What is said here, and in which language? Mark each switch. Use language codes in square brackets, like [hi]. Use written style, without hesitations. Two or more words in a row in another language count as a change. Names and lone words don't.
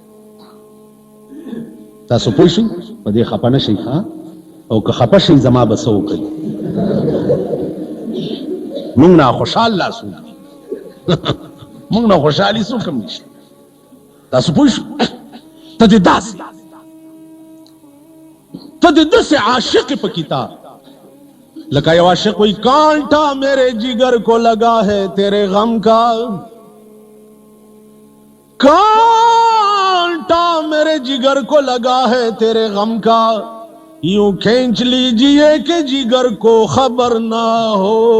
[ps] تاسو پوه شئ په دې خفه نه شئ او که خفه شئ زما به څه وکړي موږ نه خوشحال لا څوک دي موږ نه خوشحالي څوک هم نشته. تاسو پوه شئ ته دې داسې عاشق په کتاب لکه یو عاشق وی [ur] کانٹا میرے جگر کو لگا ہے تیرے غم کا کانٹا میرے جگر کو لگا ہے تیرے غم کا یوں کھینچ لیجئے کہ جگر کو خبر نہ ہو